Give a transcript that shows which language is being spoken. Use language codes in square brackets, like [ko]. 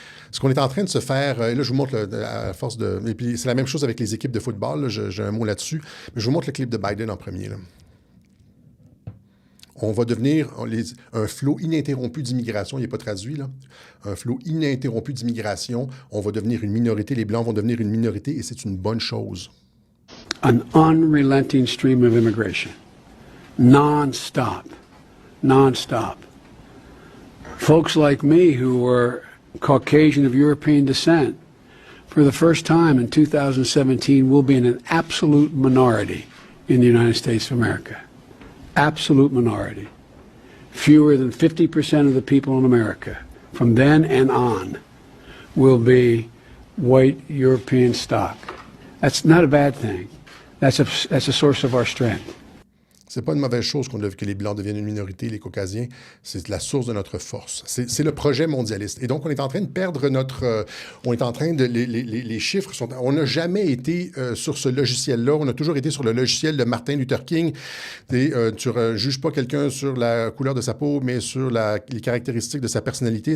[fr] Ce qu'on est en train de se faire, et là je vous montre à force de... Et puis c'est la même chose avec les équipes de football, là, j'ai un mot là-dessus, mais je vous montre le clip de Biden en premier. Là. On va devenir un flot ininterrompu d'immigration. Il n'est pas traduit, là. Un flot ininterrompu d'immigration. On va devenir une minorité. Les Blancs vont devenir une minorité et c'est une bonne chose. [en] An unrelenting stream of immigration. Non-stop. Non-stop. Folks like me who were Caucasian of European descent, for the first time in 2017, will be in an absolute minority in the United States of America. Absolute minority. Fewer than 50% of the people in America, from then and on, will be white European stock. That's not a bad thing. That's a source of our strength. [fr] C'est pas une mauvaise chose que les Blancs deviennent une minorité, les Caucasiens. C'est la source de notre force. C'est le projet mondialiste. Et donc, on est en train de perdre notre... on est en train de... Les chiffres sont... On n'a jamais été sur ce logiciel-là. On a toujours été sur le logiciel de Martin Luther King. Tu ne juges pas quelqu'un sur la couleur de sa peau, mais sur les caractéristiques de sa personnalité.